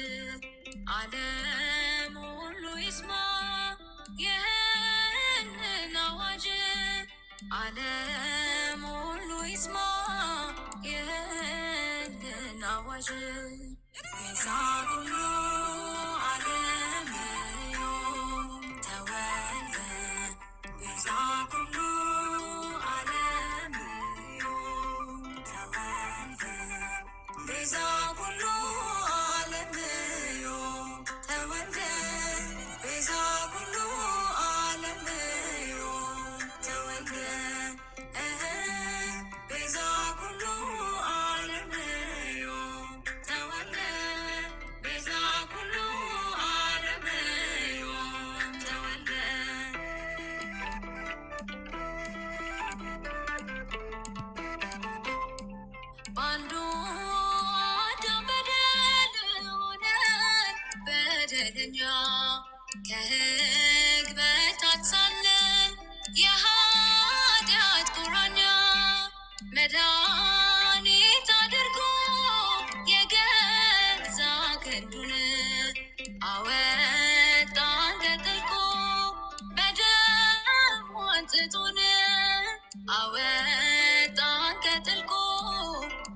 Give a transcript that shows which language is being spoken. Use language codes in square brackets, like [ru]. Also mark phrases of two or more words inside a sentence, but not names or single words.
[am] ዓለም ሁሉ ይስማ ይህንን አዋጅ ዓለም ሁሉ ይስማ ይህንን አዋጅ [gez] ቤዛ ኩሉ ዓለም ዮም ተወልደ ቤዛ ኩሉ ዓለም ዮም ተወልደ ቤዛ ኩሉ ዓለም ዮም ተወልደ ቤዛ ኩሉ ዓለም ዮም ተወልደ ቤዛ ኩሉ ዓለም ዮም ተወልደ ቤዛ ኩሉ ዓለም ዮም ተወልደ [am] በአንዱ አዳም በደል ሆነን በደለኛ ከሕግ በታች ሳለን የኃጢአት ቁራኛ መድኃኒት አድርጎ የገዛ ክንዱን አወጣን ከጥልቁ በደሙ አንጽቶን አወጣን ከጥልቁ